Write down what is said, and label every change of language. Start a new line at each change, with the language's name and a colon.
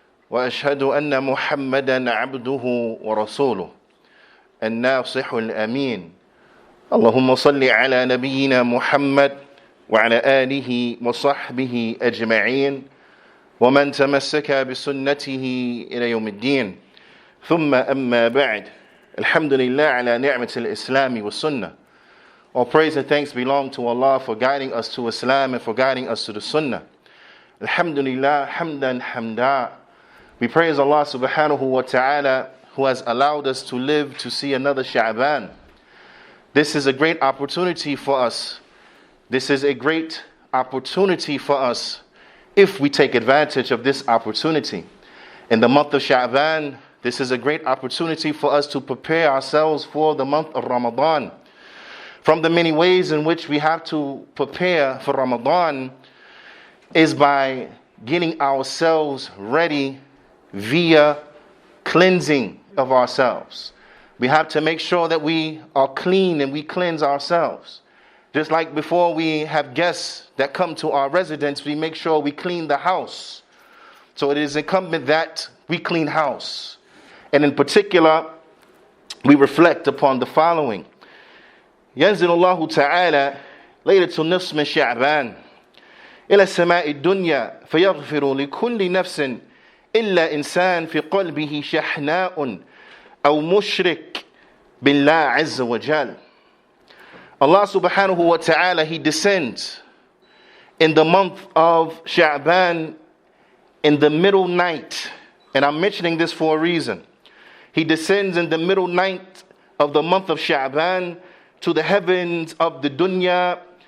Arabic: وأشهد أن محمدا عبده ورسوله الناصح الأمين اللهم صل على نبينا محمد وعلى آله وصحبه أجمعين ومن تمسك بسنته إلى يوم الدين ثم أما بعد الحمد لله على نعمة الإسلام والسنة.
English: All praise and thanks belong to Allah for guiding us to Islam and for guiding us to the Sunnah.
Arabic: Alhamdulillah, hamdan hamda.
English: We praise Allah subhanahu wa ta'ala who has allowed us to live to see another Sha'baan. This is a great opportunity for us. This is a great opportunity for us if we take advantage of this opportunity. In the month of Sha'baan, this is a great opportunity for us to prepare ourselves for the month of Ramadan. From the many ways in which we have to prepare for Ramadan is by getting ourselves ready via cleansing of ourselves. We have to make sure that we are clean and we cleanse ourselves. Just like before we have guests that come to our residence, we make sure we clean the house. So it is incumbent that we clean house. And in particular, we reflect upon the following.
Arabic: ينزل الله تعالى ليلة النصف من شعبان إلى السماء الدنيا فيغفر لكل نفس إلا إنسان في قلبه شحناء أو مشرك بالله عز وجل.
English: Allah subhanahu wa ta'ala, He descends in the month of Sha'baan in the middle night. And I'm mentioning this for a reason. He descends in the middle night of the month of Sha'baan to the heavens of the dunya